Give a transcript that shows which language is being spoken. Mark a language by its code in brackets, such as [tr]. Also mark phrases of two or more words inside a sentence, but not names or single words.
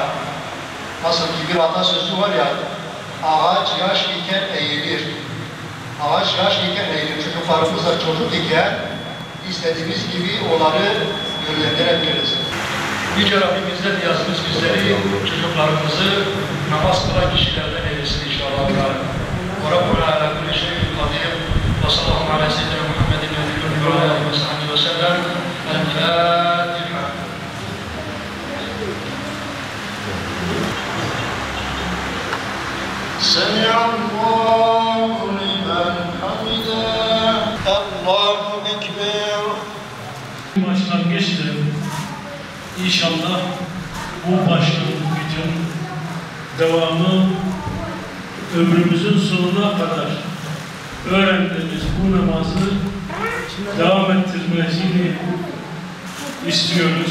[tr] Nasıl ki bir atasözü var ya, ağaç yaş iken eğilir. Ağaç yaş iken eğilir. Çocuklarımız da çocuk iken istediğimiz gibi onları yönlendirebiliriz. Yüce Rabbimizden yazımız bizleri, çocuklarımızı namaz kılan kişilerden eylesin inşallah. [ar] وَرَبُّنَا عَلَى كُلِّ شَيْءٍ قَدِيرٌ وَصَلَّى اللّٰهُ عَلَى سَيِّدِنَا مُحَمَّدٍ وَعَلَى آلِهِ وَصَحْبِهِ وَسَلَّمَ. الْفَاتِحَةُ. سَمِعَ اللّٰهُ لِمَنْ حَمِدَهُ. اللّٰهُ أكبر. [tr] Başlangıçtır. İnşallah bu başlangıcın devamı ömrümüzün sonuna kadar öğrendiğimiz bu namazı devam ettirmesini istiyoruz.